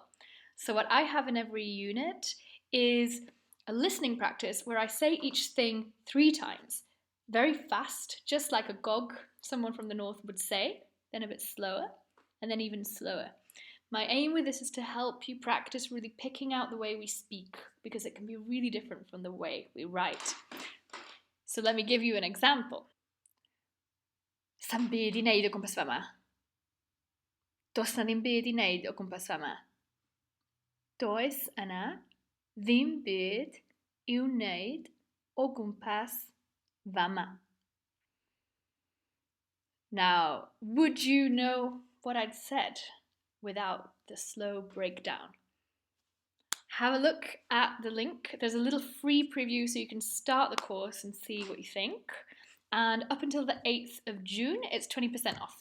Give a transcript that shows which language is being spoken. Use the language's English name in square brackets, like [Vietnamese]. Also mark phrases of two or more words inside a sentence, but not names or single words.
[English] So what I have in every unit is a listening practice where I say each thing 3 times, very fast, just like a gog, someone from the north would say, then a bit slower, and then even slower. My aim with this is to help you practice really picking out the way we speak, because it can be really different from the way we write. So let me give you an example. [Welsh] Sa'n byd I wneud o gwmpas fama. Does na ddim byd I wneud o gwmpas fama. Does yna ddim byd i'w wneud o gwmpas fama. [English] Now, would you know what I'd said without the slow breakdown? Have a look at the link. There's a little free preview so you can start the course and see what you think. And up until the 8th of June, it's 20% off.